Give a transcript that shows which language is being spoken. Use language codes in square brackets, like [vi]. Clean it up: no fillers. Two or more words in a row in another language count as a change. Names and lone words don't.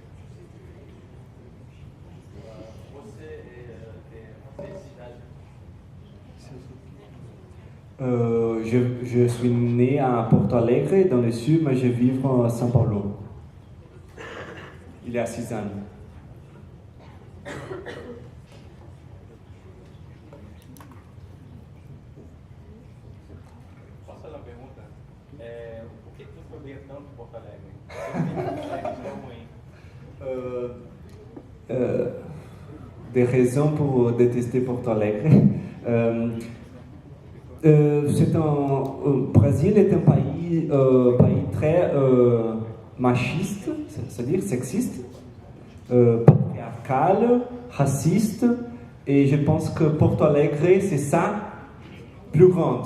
[fr] Je suis né à Porto Alegre, dans le sud, mais je vis à São Paulo. Il y a 6 ans. [pt] Posso fazer uma pergunta? Por que você odeia tanto Porto Alegre? [fr] Des raisons pour détester Porto Alegre. Brésil est un pays très machiste, c'est-à-dire sexiste, patriarcal, raciste, et je pense que Porto Alegre, c'est ça plus grande.